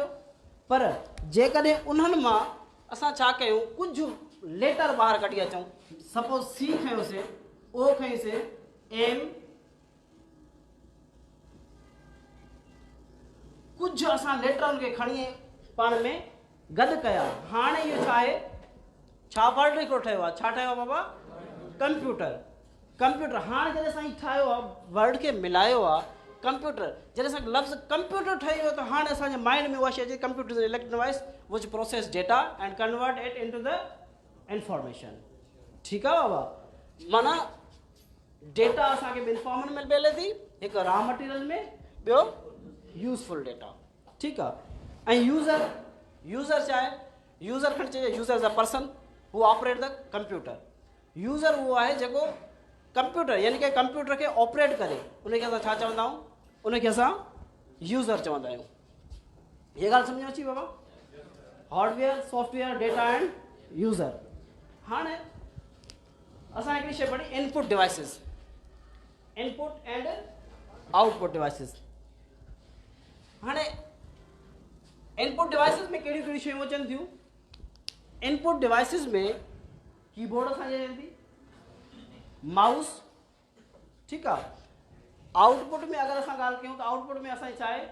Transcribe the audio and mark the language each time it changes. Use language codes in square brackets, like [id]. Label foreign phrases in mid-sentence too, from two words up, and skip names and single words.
[sd] पर जेकॾहिं उन्हनि मां असां छा कयूं, कुझु लेटर ॿाहिरि कढी अचूं, सपोज C खयोंसीं, O खईंसीं, M, कुझु असां लेटरनि खे खणी पाण में गॾु कया। हाणे इहो छा आहे? छा वर्ड हिकिड़ो ठहियो आहे? छा ठहियो आहे बाबा? कंप्यूटर। कंप्यूटर। हाणे जॾहिं असां ठाहियो आहे, वर्ड खे मिलायो आहे, कंप्यूटर। जॾहिं असांखे लफ़्ज़ कंप्यूटर ठही वियो त हाणे असांजे माइंड में उहा शइ अचे, [en] Computer is an electronic device which process data and convert it into the information. [sd] ठीकु आहे बाबा? माना डेटा असांखे ॿिनि फॉर्मनि में मिले थी, हिकु [en] raw material [sd] में, ॿियो [en] useful data. [sd] ठीकु आहे। ऐं यूज़र, यूज़र छा आहे? यूज़र खणी चइजे [en] user is a person who operate the computer. [sd] यूज़र उहो आहे जेको कंप्यूटर यानी कि कंप्यूटर खे ऑपरेट करे, उनखे असां छा चवंदा आहियूं? उनखे असां यूज़र चवंदा आहियूं। हीअ ॻाल्हि सम्झ में अची बाबा? [en] Hardware, software, data and user. [sd] हाणे असां हिकिड़ी शइ पढ़ी [en] input devices, input and output devices. [sd] हाणे [en] input devices [sd] में कहिड़ियूं कहिड़ियूं शयूं अचनि थियूं? [en] input devices [sd] में कीबोर्ड असांजी अचे थी, माउस। ठीकु आहे। आउटपुट में अगरि असां ॻाल्हि कयूं त आउटपुट में असांजी छा आहे?